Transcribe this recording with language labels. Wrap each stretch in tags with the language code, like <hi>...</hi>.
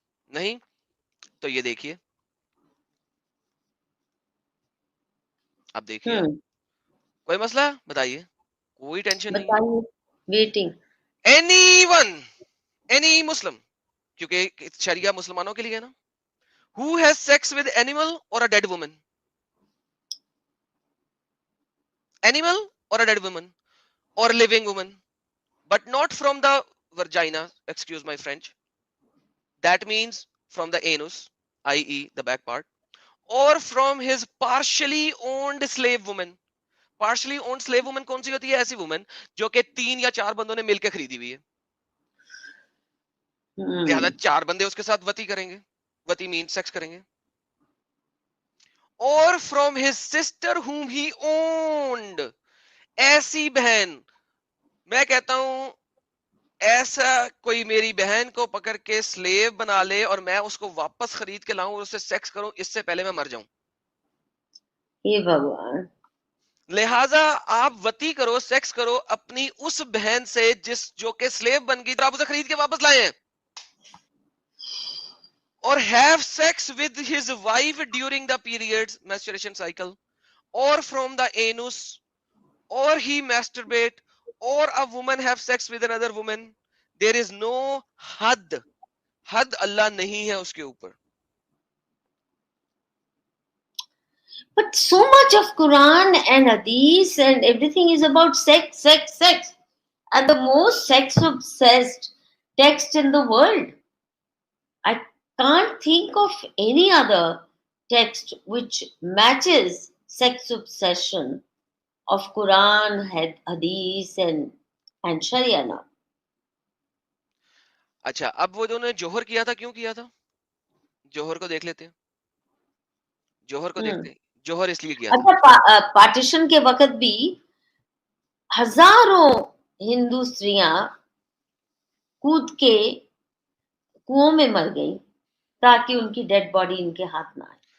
<ur>نہیں تو یہ دیکھیے, اب دیکھیے, کوئی مسئلہ بتائیے, کوئی ٹینشن نہیں.</ur> <en>waiting anyone, any Muslim,</en> <ur>کیونکہ شریعہ مسلمانوں کے لیے ہے نا.</ur> <en>Who has sex with animal or a dead woman? Animal or a dead woman or living woman, but not from the vagina, excuse my French. That means from the anus, i.e. the back part, or from his partially owned slave woman. Partially owned slave woman</en> <ur>کون سی ہوتی ہے؟ ایسی woman جو کہ 3 یا 4 بندوں نے مل کے خریدی ہوئی ہے. لہذا 4 بندے اس کے ساتھ وتی کریں گے. وتی مین سیکس کریں گے. اور</ur> <en>from his sister whom he owned,</en> <ur>ایسی بہن, میں کہتا ہوں ایسا کوئی میری بہن کو پکڑ کے سلیو بنا لے اور میں اس کو واپس خرید کے لاؤں اور اس سے سیکس کروں, اس سے پہلے میں مر جاؤں. یہ بھگوان, لہٰذا آپ وتی کرو, سیکس کرو اپنی اس بہن سے جو کہ سلیو بن گئی, آپ اسے خرید کے واپس لائے ہیں.</ur> <en>اور have sex with his wife during the periods, menstruation cycle, or from the anus, or he masturbate, or a woman have sex with another woman. There is no had.</en> <ur>حد اللہ نہیں ہے اس کے اوپر.</ur> <en>but so much of Quran and Hadith and everything is about sex, sex, sex, and the most sex obsessed text in the world. I can't think of any other text which matches sex obsession of Quran, Hadith and Sharia now.</en> <ur>اچھا اب وہ جو انہوں نے جوہر کیا تھا کیوں کیا تھا؟ جوہر کو دیکھ لیتے ہیں، جوہر کو دیکھتے ہیں. جوہر اس لیے کیا تھا. اچھا پارٹیشن کے وقت بھی ہزاروں ہندو استریاں کود کے کنووں میں مر گئی تاکہ ان کی ڈیڈ باڈی ان کے ہاتھ نہ آئے.</ur>